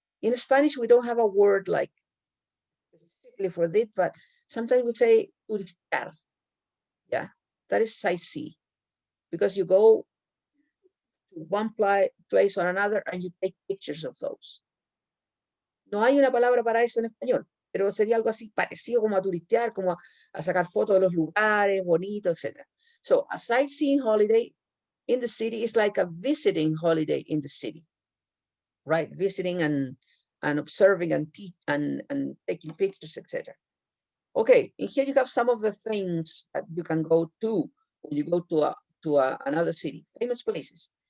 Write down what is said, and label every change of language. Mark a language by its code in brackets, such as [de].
[en] In Spanish, we don't have a word like specifically for this, but sometimes we say turistear. Yeah, that is sightsee because you go to one place or another and you take pictures of those. [es] No hay una palabra para eso en español, pero sería algo así parecido como a turistear, como a sacar fotos de los lugares bonitos, etc. [en] So a sightseeing holiday in the city is like a visiting holiday in the city, right? Visiting and observing and taking pictures, etc. Okay, and here you have some of the things that you can go to when you go to another city, famous places.